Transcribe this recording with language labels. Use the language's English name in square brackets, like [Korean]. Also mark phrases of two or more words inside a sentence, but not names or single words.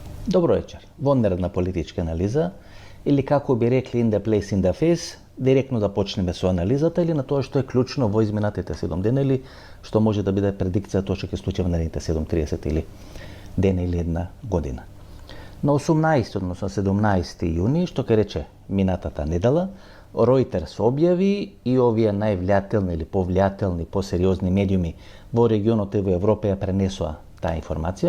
[Macedonian] Добро вечер. Вонерна политичка анализа, или како би рекли [English] in the place in the face, [Macedonian] директно да почнеме со анализата или на тоа што е клучно во изминатите 7 дена или што може да биде предикција тоа што ќе случи во наредните 7-30 или дена или една година. На 18, односно 17 јуни, што ке рече минатата недела, Reuters објави и овие највлијателни или повлијателни, посериозни медиуми во регионот и во Европа ја пренесоа таа информација.